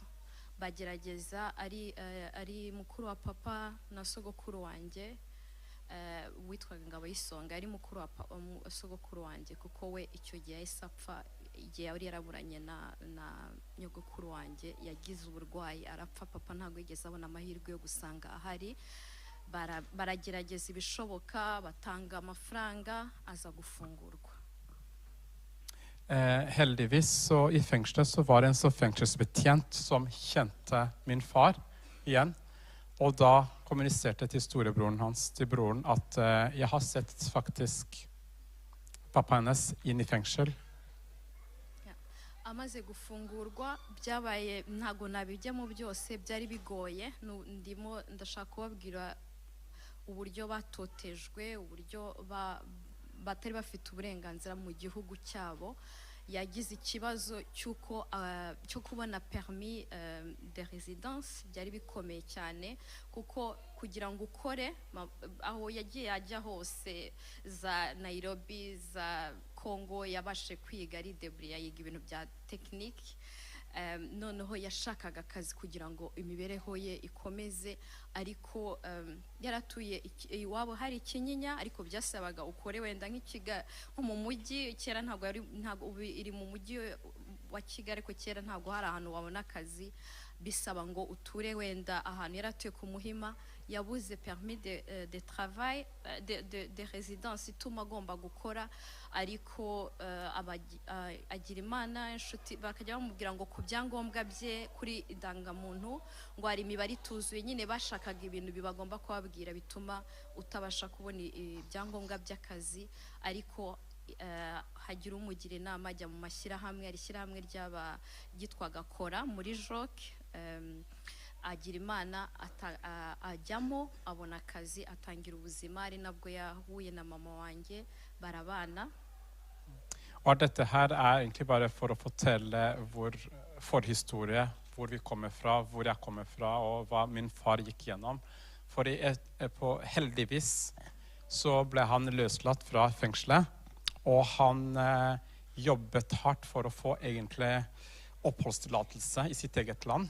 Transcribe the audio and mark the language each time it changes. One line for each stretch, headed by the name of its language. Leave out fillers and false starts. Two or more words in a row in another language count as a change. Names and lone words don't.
Kinyarwanda: Bagerageza ari mukuru wa papa na sogokuru wanjye witwaga Ngabo y'Isonga, ari mukuru wa sogokuru wanjye kuko we icyo gihe yahise apfa igihe yari yaraburanye na nyogokuru wanjye yagize uburwayi arapfa. Papa ntabwo yigeze abona amahirwe yo gusanga ahari. Baragerageza ibishoboka batanga amafaranga aza gufungurwa.
Norwegian: Heldigvis så i fengselet så var det en så fengselsbetjent som kjente min far igjen. Og da kommuniserte til storebroren hans, til broren, at jeg har sett faktisk pappa hennes inn i fengsel.
Kinyarwanda: Amaze gufungurwa byabaye ntago nabijyamo byose, byari bigoye. Ndimo ndashaka kubabwira uburyo batotejwe, uburyo batari bafite uburenganzira mu gihugu cyabo. Yagize ikibazo cyo kubona
French: permis de résidence,
Kinyarwanda: byari bikomeye cyane kuko kugira ngo ukore aho yagiye ajya hose za Nairobi za Kongo yabashe kwiga ari debri yiga ibintu bya technique. Noneho yashakaga akazi kugira ngo imibereho ye ikomeze, ariko yaratuye iwabo hari Kinyinya, ariko byasabaga ukore wenda nk'ikiga nko mu mujyi. Kera ntabwo iri mu mujyi wa Kigali, ariko kera ntabwo hari ahantu wabona akazi, bisaba ngo uture wenda ahantu yaratuye ku Muhima. Yabuze
French: permis de travail de résidence
Kinyarwanda: ituma agomba gukora, ariko agira Imana inshuti bakajya bamubwira ngo ku byangombwa bye kuri indangamuntu ngo hari imibare ituzuye, nyine bashakaga ibintu bibagomba kubabwira bituma utabasha kubona ibyangombwa by'akazi. Ariko hagira umugira inama ajya mu mashyirahamwe, ari ishyirahamwe ryitwaga Kora muri Joc. Agira Imana ajyamo abona akazi atangira ubuzima, ari nabwo yahuye na mama wanjye barabana.
Norwegian: Og dette her egentlig bare for å fortelle vår forhistorie, hvor vi kommer fra, hvor jeg kommer fra og hva min far gikk gjennom. For heldigvis så ble han løslatt fra fengselet, og han jobbet hardt for å få egentlig oppholdstillatelse i sitt eget land.